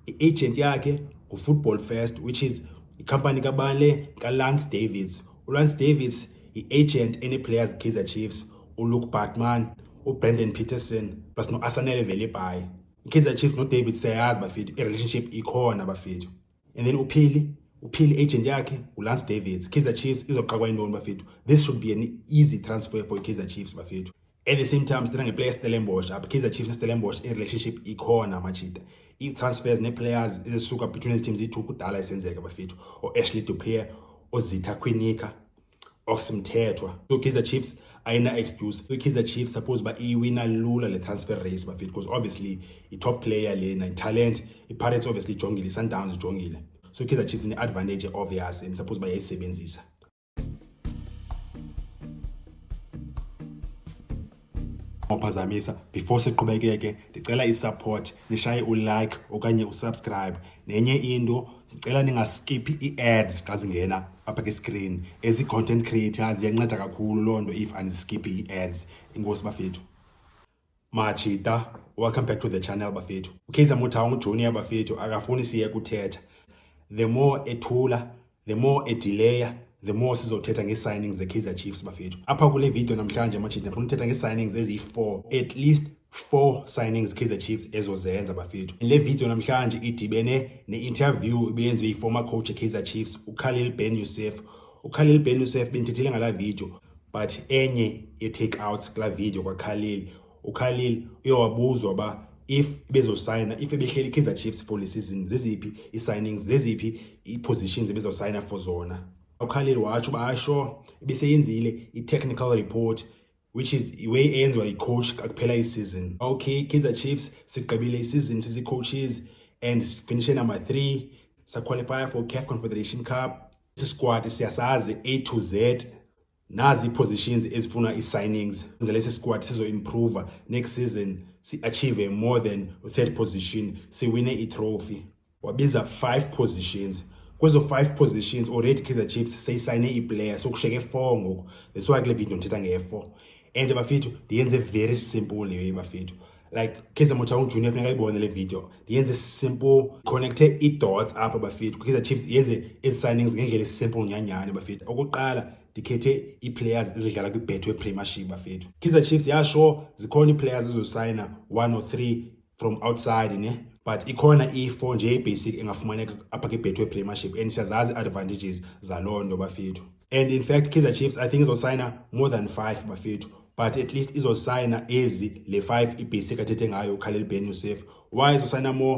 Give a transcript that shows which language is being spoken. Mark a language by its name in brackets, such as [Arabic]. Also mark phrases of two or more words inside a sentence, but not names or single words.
[Xhosa] I-agent yakhe nguFootball First, [English] which is [Xhosa] ikhampani kabale kaLance Davids. uLance Davids i-agent ene-players Kaizer Chiefs, uLuke Batman, uBrendan Peterson plus no-Asanele Velipayi. I-Kaizer Chiefs noDavid siyayazi bafethu, i-relationship ikhona bafethu. [English] And then [Xhosa] uphili agent yakhe uLance Davids. Kaizer Chiefs izoqakwa intoni bafethu? [English] This should be an easy transfer for Kaizer Chiefs bafethu. At the same time, [Xhosa] sithatha ngeplayer Stellenbosch apha. Kaizer Chiefs neStellenbosch i-relationship ikhona machita. I-transfers ne-players ezisuka between ezi teams iyi-2 kudala isenzeka bafethu. O-Ashley Dupuy, oZitha Kwinika, Oxmthethwa. So Kaizer Chiefs ayina excuse. So Kaizer Chiefs suppose ba iwina lula le transfer race bafethu, [English] because obviously [Xhosa] i- [English] top player [Xhosa] lena, i-talent, i-Pirates obviously ijongile, i-Sundowns ijongile. So Kaizer Chiefs ine- [English] advantage obvious and suppose [Xhosa] bayayisebenzisa. Ophazamisa before siqhubekeke, ndicela i-support, nishaye u-like okanye u-subscribe. Nenye into sicela ningaskiphi i-ads xa zingena apha ke-screen. As i- [English] content creators [Xhosa] iyanceda kakhulu loo nto if aniskiphi i-ads. Inkosi bafethu. Machita, [English] welcome back to the channel bafethu. [Xhosa] uKaizer Motaung Junior bafethu akafuni siye kuthetha. [English] The more [Xhosa] ethula, [English] the more [Xhosa] edelaya, [English] the more [Xhosa] sizothetha nge-signings ze-Kaizer Chiefs bafethu. Apha kule video namhlanje machita ndifuna uthetha nge-signings eziyi-4, [English] at least 4 signings [Xhosa] Kaizer Chiefs ezozenza bafethu. Le video namhlanje idibene ne-interview ebenziwe yi-former coach e-Kaizer Chiefs uKhalil Ben Yusuf. uKhalil Ben Yusuf bendithethile ngala video, but enye ye-take out kula video kwaKhalil. uKhalil uyawabuzwa ba if bezosayina, if ebehleli Kaizer Chiefs for le season, zeziphi i-signings, zeziphi i-positions ebezosayina for zona. uKhalil watsho uba asho ibiseyenzile i- [English] technical report, which is [Xhosa] iwe enziwa yi-coach kakuphela i-season. Okay, Kaizer Chiefs sigqibile i-season sisi-coaches and finishe number 3, sa-qualify for CAF Confederation Cup. Isi-squad siyasazi A to Z. Nazi positions ezifuna i-signings. Lesi squad sizo-improve [English] next season, [Xhosa] si- [English] achieve more than 3rd position, [Xhosa] siwine i-trophy. Wabiza 5 positions. Kwezo 5 positions already Kaizer Chiefs seyisayine i-player, so kushiyeke 4 ngoku. [English] That's why [Xhosa] kule video ndithetha nge-4. And bafethu ndiyenze [English] very simple [Xhosa] leyo bafethu. Like Kaizer Motaung Junior funeka ayibone le video. Ndiyenze simple, connecte i-dots apha bafethu. Kaizer Chiefs yenze ezi-signings ngendlela simple nyanyane bafethu. Okokuqala ndikhethe i-players ezidlala kwi-Betway Premiership bafethu. Kaizer Chiefs yasho zikhona i-players ezosayina [English] 1 or 3 from outside [Xhosa] ne, but ikhona i-4 nje i-basic engafumaneka apha kwi-Betway Premiership, and siyazazi advantages zaloo nto bafethu. [English] And in fact [Xhosa] Kaizer Chiefs [English] I think [Xhosa] izosayina [English] more than 5 [Xhosa] bafethu, but at least izosayina ezi le 5 i-basic athethe ngayo uKhalil Ben Yusuf. Why izosayina more?